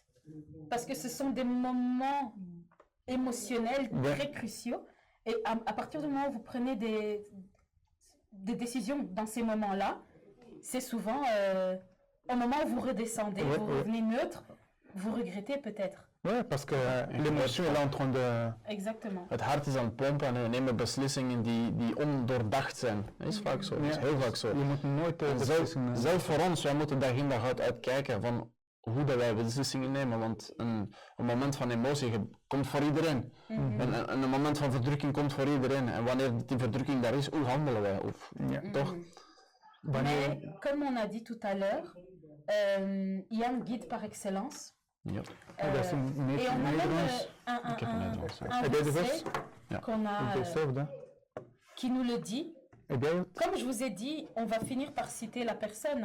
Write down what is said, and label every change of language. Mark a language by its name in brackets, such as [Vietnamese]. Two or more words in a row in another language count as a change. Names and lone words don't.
[French] Parce que ce sont des moments émotionnels très cruciaux. Et à partir du moment où vous prenez des décisions dans ces moments-là, c'est souvent au moment où vous redescendez, vous revenez neutre, vous regrettez peut-être. Oui, parce que l'émotion est là en train de... Exactement. [Dutch] Het hart is aan het pompen en we nemen beslissingen die ondoordacht zijn. Dat is vaak zo, dat is heel vaak zo. Je moet nooit zelf voor ons, wij moeten dag in dag uit uitkijken van hoe dat wij beslissingen nemen, want een moment van emotie komt voor iedereen. En een moment van verdrukking komt voor iedereen. En wanneer die verdrukking daar is, hoe handelen wij? Of, toch? [French] Mais comme on a dit tout à l'heure, il y a un guide par excellence. Ja. Et on a même un verset qu'on a, qui nous le dit. Comme je vous ai dit, on va finir par citer la personne.